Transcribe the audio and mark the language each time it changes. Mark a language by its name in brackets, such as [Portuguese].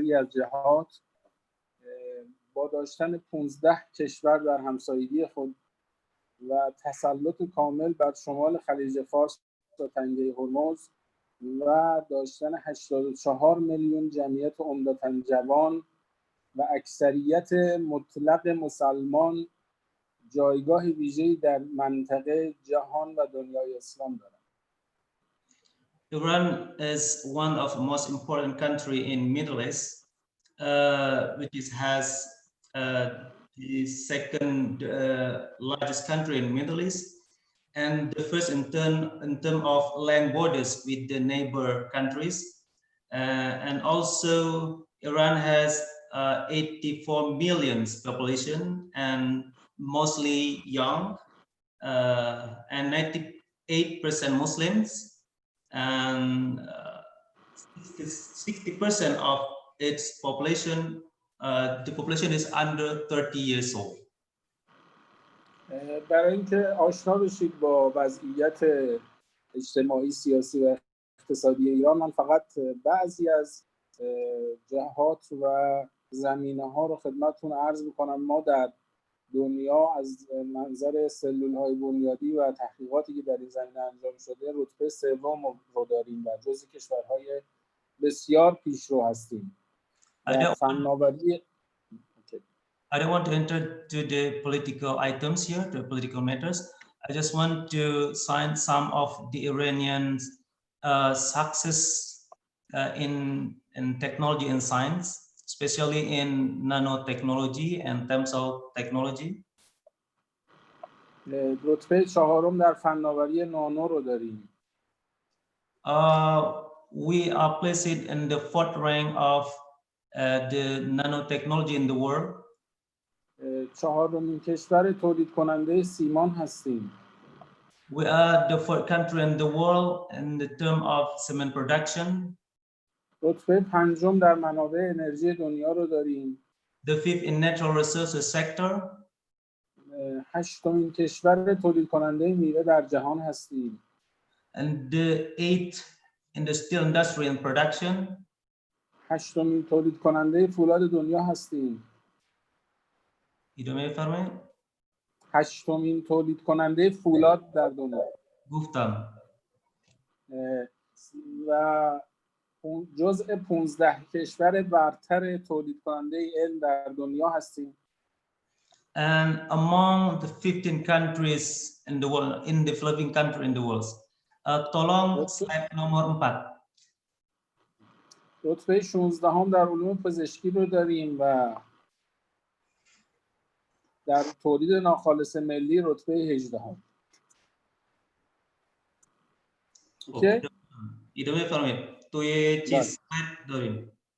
[Persian] جهات با داشتن 15 کشور در همسایگی خود و تسلط کامل بر شمال خلیج فارس و تنگه هرمز و داشتن 84 میلیون جمعیت عمدتاً جوان و اکثریت مطلق مسلمان جایگاه ویژه‌ای در منطقه جهان و دنیای اسلام دارد. [English] Iran is one of the most important country in Middle East, which has the second largest country in Middle East, and the first in term of land borders with the neighbor countries, and also Iran has 84 million population and mostly young, and 98% Muslims, and 60% of its population, the population is under 30 years old. [Persian] برای اینکه آشنا بشید با وضعیت اجتماعی، سیاسی و اقتصادی ایران، من فقط بعضی از جهات و زمینه‌ها رو خدمتتون عرض می‌کنم. ما در دنیا از منظر سلول‌های بنیادی و تحقیقاتی که در این زمینه انجام شده رتبه سوم رو داریم و جزو کشورهای بسیار پیشرو هستیم. فناوری [English] I don't want to enter to the political items here, the political matters. I just want to sign some of the Iranian success in technology and science, especially in nanotechnology and terms of technology. [Persian] رتبه چهارم در فناوری نانو رو داریم. [English] We are placed in the fourth rank of the nanotechnology in the world. [Persian] چهارمین کشور تولید کننده سیمان هستیم. [English] We are the fourth country in the world in the term of cement production. [Persian] رتبه پنجم در منابع انرژی دنیا رو داریم. [English] The fifth in natural resources sector. [Persian] هشتمین کشور تولید کننده میوه در جهان هستیم. [English] And the eighth in the steel industry and production. [Persian] هشتمین تولید کننده فولاد دنیا هستیم. ادامه فرمایید. هشتمین تولید کننده فولاد در دنیا. گفتم. و جزء 15 کشور برتر تولید کننده علم در دنیا هستیم. [English] And among the 15 countries in the world, in the developing country in the world. [Indonesian] Tolong slide nomor 4. [Persian] رتبه 16 هم در علوم پزشکی رو داریم و در تولید ناخالص ملی رتبه 18 هم. اوکی؟ ادامه فرمایید. توی چیز داریم.